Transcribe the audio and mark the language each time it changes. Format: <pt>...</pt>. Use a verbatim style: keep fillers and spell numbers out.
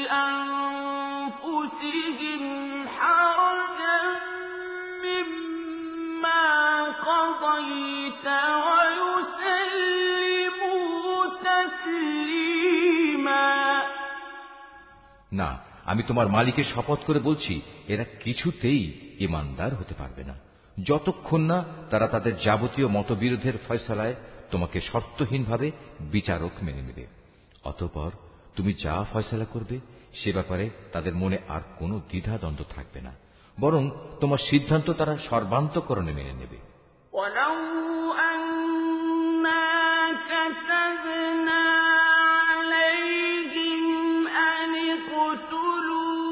<ar>أنفسهم حرجا مما قضيت ويسلموا تسليما</ar> <bn>না, আমি তোমার মালিকের শপথ করে বলছি এরা কিছুতেই ঈমানদার হতে পারবে না যতক্ষণ না তারা তাদের যাবতীয় মতবিরোধের ফয়সালায় তোমাকে শর্তহীনভাবে বিচারক মেনে নেবে। অতঃপর তুমি যা ফয়সালা করবে সে ব্যাপারে তাদের মনে আর কোনো দ্বিধাদ্বন্দ্ব থাকবে না, বরং তোমার সিদ্ধান্ত তারা সর্বান্তঃকরণে মেনে নেবে।</bn> <ar>ولو أنا كتبنا عليهم أن اقتلوا</ar>